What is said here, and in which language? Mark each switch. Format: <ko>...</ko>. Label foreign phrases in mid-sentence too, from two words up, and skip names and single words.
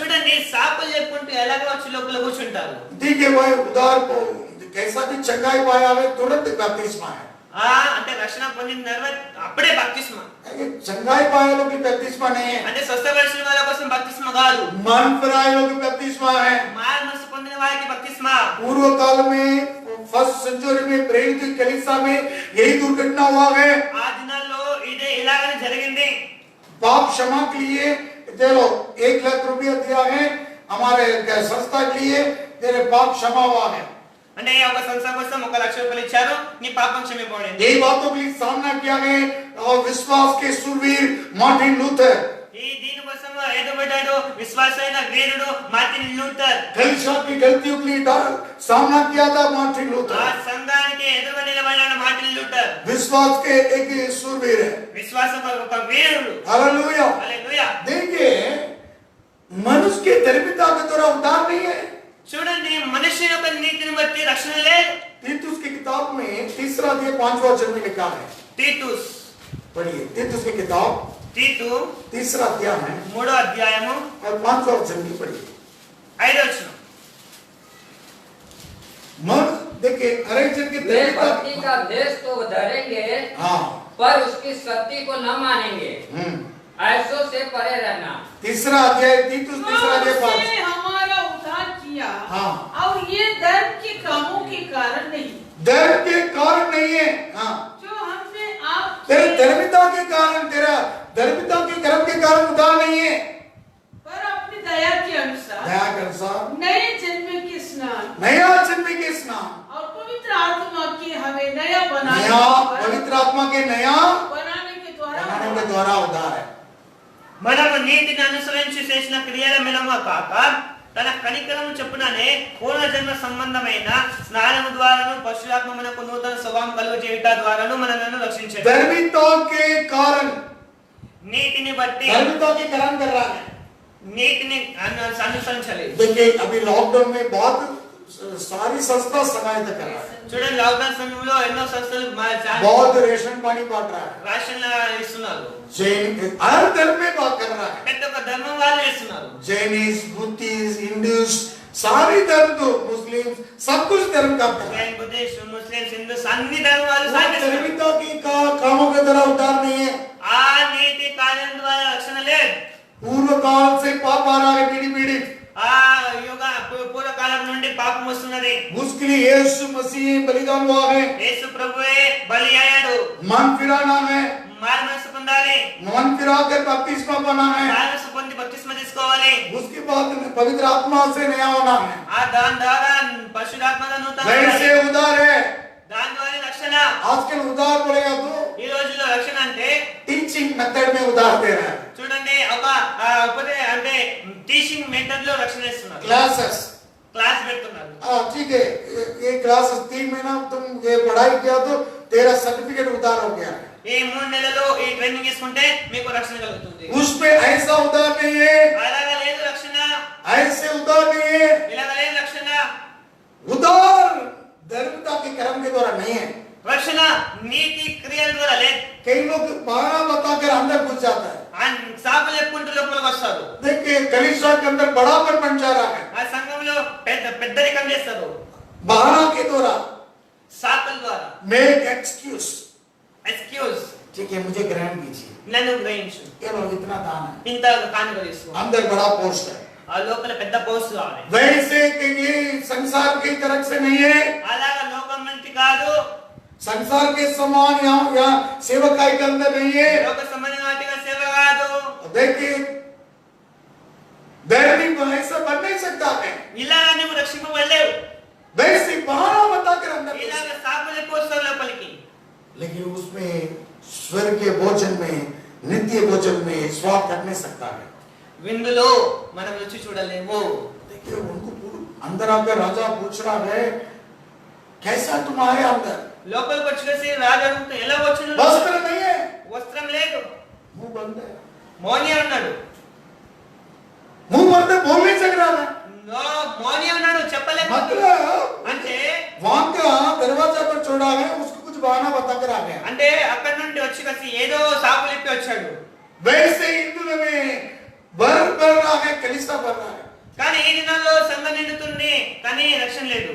<te>చూడండి, సాకులు చెప్పుకుంటూ ఎలాగో వచ్చి లోపల కూర్చుంటారు.</te> <hi>ठीक है भाई, उदार को कैसा भी चंगाई पाया है तुरंत बपतिस्मा है।</hi> <te>అంటే రక్షణ పొందిన తర్వాత అప్పుడే బప్తిస్మా.</te> <hi>चंगाई पाए लोग की बपतिस्मा नहीं है,</hi> <te>అంటే స్వస్థపరిచిన వాళ్ళ కోసం బప్తిస్మా కాదు,</te> <hi>मन फिराए लोग की बपतिस्मा है।</hi> <te>మారు మనసు పొందిన వారికి బప్తిస్మా.</te> <hi>पूर्व काल में</hi> <en>first century</en> <hi>में प्रेरित कलीसिया में यही दुर्घटना हुआ है।</hi> <te>ఆ దినాల్లో ఇదే ఇలాగనే జరిగింది.</te> <hi>पाप क्षमा के लिए चलो 1,00,000 रुपया दिया है, हमारे संस्था के लिए तेरे पाप क्षमा हुआ है।</hi> <te>అంటే ఒక సంస్థ కోసం 1,00,000 రూపాయలు ఇచ్చారు, నీ పాపం క్షమింపబడింది.</te> <hi>यही बातों के लिए सामना किया है और विश्वास के सूरवीर मार्टिन लूथर,</hi> <te>ఈ దీని కోసం ఎదుగుబడ్డాడు విశ్వాసైన వీరుడు మార్టిన్ లూథర్.</te> <hi>कलीसिया की गलतियों के लिए सामना किया था मार्टिन ఆ लूथर।</hi> <te>సంఘానికి ఎదురుగా నిలబడిన మార్టిన్ లూథర్</te> <hi>विश्वास के एक सूरवीर है।</hi> <te>విశ్వాసం ఒక వీరుడు.</te> <hi>हालेलुया।</hi> <te>హల్లెలూయా.</te> <hi>देखिए मनुष्य के धर्मिता के द्वारा उद्धार नहीं है।</hi> <te>చూడండి, మనిషి యొక్క నీతిని బట్టి రక్షణ లేదు.</te> <hi>तीतुस की किताब में 3रा अध्याय 5वां वचन में लिखा है,</hi> <te>తీతుస్</te> <hi>पढ़िए तीतुस की किताब</hi> <te>తీతు</te> <hi>3रा अध्याय है</hi> <te>3వ అధ్యాయము</te> <hi>और 5वां वचन भी पढ़िए।</hi> <te>5వ వచనం.</te> <hi>मन देखिए हर एक जन की वे धर्मिता, भक्ति का भेष तो धरेंगे हाँ पर उसकी शक्ति को न मानेंगे। ऐसों से परे रहना। 3रा अध्याय तीतुस 3रा अध्याय 5। उसने हमारा उद्धार किया, हाँ। और ये धर्म के कामों के कारण नहीं, धर्म के कारण नहीं है, हाँ जो हमने आप तेरे धर्मिता के कारण, तेरा धर्मिता के कर्म के कारण उद्धार नहीं है, पर अपनी दया के अनुसार दया के अनुसार नए जन्म के स्नान नया जन्म के स्नान, और पवित्र आत्मा के हमें नया बनाने नया पवित्र आत्मा के नया बनाने के द्वारा बनाने के द्वारा उद्धार है।</hi> <te>మనము నీతిని అనుసరించి చేసిన క్రియల మూలముగా కాక తన కనికరము చొప్పుననే పూర్వజన్మ సంబంధమైన స్నానము ద్వారాను పరశురాత్మ మనకు నూతన స్వభావం కలుగజేయుట ద్వారాను మనలను రక్షించెను.</te> <hi>धर्मिता के कारण,</hi> <te>నీతిని బట్టి</te> <hi>धर्मिता के कारण कर रहा है।</hi> <te>నీతిని అనుసరించలేదు.</te> <hi>देखिए अभी लॉकडाउन में बहुत सारी संस्था सहायता कर रहा है,</hi> <te>చూడండి, లాక్డౌన్ సమయంలో ఎన్నో సంస్థలు</te> <hi>बहुत रेशन पानी बांट रहा है,</hi> <te>రేషన్ ఇస్తున్నారు.</te> <hi>जैन हर धर्म में बात कर रहा है,</hi> <te>పెద్ద ఒక ధర్మం వాళ్ళు ఇస్తున్నారు.</te> <hi>जैनिस बुद्धिस्ट हिंदूस सारी धर्म, तो मुस्लिम सब कुछ धर्म का है।</hi> <te>జైన్, బుద్ధిస్ట్, ముస్లిమ్స్, హిందూస్ అన్ని ధర్మాలు సాగిస్తున్నారు.</te> <hi>धर्मिता की कामों के द्वारा उद्धार नहीं है।</hi> <te>ఆ నీతి కార్యం ద్వారా రక్షణ లేదు.</te> <hi>पूर्व काल से पाप आ रहा है पीढ़ी पीढ़ी,</hi> <te>ఆ యుగ పూర్వకాలం నుండి పాపం వస్తున్నది.</te> <hi>उसके लिए यीशु मसीह बलिदान हुआ है,</hi> <te>యేసు ప్రభువే బలి అయ్యాడు.</te> <hi>मन फिराना है,</hi> <te>మారు మనసు పొందాలి.</te> <hi>मन फिरा कर बपतिस्मा पाना है,</hi> <te>మారు మనసు పొంది బప్తిస్మా తీసుకోవాలి.</te> <hi>उसके बाद पवित्र आत्मा से नया होना है,</hi> <te>ఆ దాని ద్వారా పరిశుద్ధాత్మగా నూతన</te> <hi>वैसे उद्धार है।</hi> <te>దాని ద్వారా రక్షణ.</te> <hi>आजकल उद्धार बोलेगा तो</hi> <te>ఈ రోజుల్లో రక్షణ అంటే</te> <en>teaching method</en> <hi>में उद्धार दे रहा है,</hi> <te>చూడండి, ఒక అంటే</te> <en>teaching method</en> <te>లో రక్షణ ఇస్తున్నారు.</te> <hi>क्लासेस।</hi> <te>క్లాస్ పెడుతున్నారు.</te> <hi>ठीक है, ये क्लास 3 महीना तुम ये पढ़ाई किया तो तेरा सर्टिफिकेट उद्धार हो गया है।</hi> <te>ఈ 3 నెలలు ఈ ట్రైనింగ్ తీసుకుంటే మీకు రక్షణ కలుగుతుంది.</te> <hi>उसमें ऐसा उद्धार नहीं है,</hi> <te>అలాగా లేదు రక్షణ.</te> <hi>ऐसे उद्धार नहीं है।</hi> <te>ఇలాగ లేదు రక్షణ.</te> <hi>उद्धार धर्मता के कर्म के द्वारा नहीं है।</hi> <te>రక్షణ నీతి క్రియల ద్వారా లేదు.</te> <hi>कई लोग बहाना बताकर अंदर घुस जाता है।</hi> <te>సాకులు చెప్పుకుంటూ లోపలికి వస్తారు.</te> <hi>देखिए कलीसिया के अंदर बड़ापन बन जा रहा है,</hi> <te>ఆ సంఘంలో పెద్దరికం చేస్తారు</te> <hi>बहाना के द्वारा</hi> <te>సాకుల ద్వారా</te> <en>make excuse,</en> <te>ఎక్స్క్యూజ్</te> <hi>ठीक है मुझे ग्रहण कीजिए,</hi> <te>నన్ను గ్రహించు</te> <hi>ये लो इतना दान है,</hi> <te>ఇంత కానుక తీసుకో</te> <hi>अंदर बड़ा पोस्ट है।</hi> <te>ఆ లోపల పెద్ద పోస్ట్ కావాలి</te> <hi>वैसे कि ये संसार की तरफ से नहीं है,</hi> <te>అలాగా లోకం నుంచి కాదు</te> <hi>संसार के समान यहाँ सेवकाई के अंदर नहीं है।</hi> <te>లోక సంబంధం వాటిగా సేవ కాదు</te> <hi>देखिए दैवी ऐसा बन नहीं सकता है,</hi> <te>ఇలాగా నువ్వు రక్షింపబడలేవు</te> <hi>वैसे बहाना बताकर अंदर घुस।</hi> <te>ఇలాగ సాకులే పోస్తావు లోపలికి</te> <hi>लेकिन उसमें स्वर्ग के भोजन में, नित्य भोजन में स्वाद कर नहीं सकता है।</hi> <te>విందులో మనం రుచి చూడలేము</te> <hi>देखिए उनको अंदर आकर राजा पूछ रहा है कैसा तुम्हारे अंदर</hi> <te>లోపలికి వచ్చేసి రాజు అడుగుతా ఎలా వచ్చిన</te> <hi>वस्त्र नहीं है,</hi> <te>వస్త్రం లేదు</te> <hi>मुंह बंद है,</hi> <te>మౌని ఉన్నాడు</te> <hi>मुंह बंद है, बोल नहीं सक रहा है।</hi> <te>నో మౌని ఉన్నాడు చెప్పలేదు</te> <hi>मतलब</hi> <te>అంటే</te> <hi>वहां का दरवाजा पर छोड़ा है, उसको कुछ बहाना बताकर आ गया।</hi> <te>అంటే అక్కడ నుండి వచ్చి kasi ఏదో సాకులు ఇప్పి వచ్చాడు</te> <hi>वैसे हिंदू में भर रहा है, कलीसिया भर रहा है,</hi> <te>కానీ ఈ దినాల్లో సంఘం నిండుతుంది కానీ రక్షణ లేదు</te>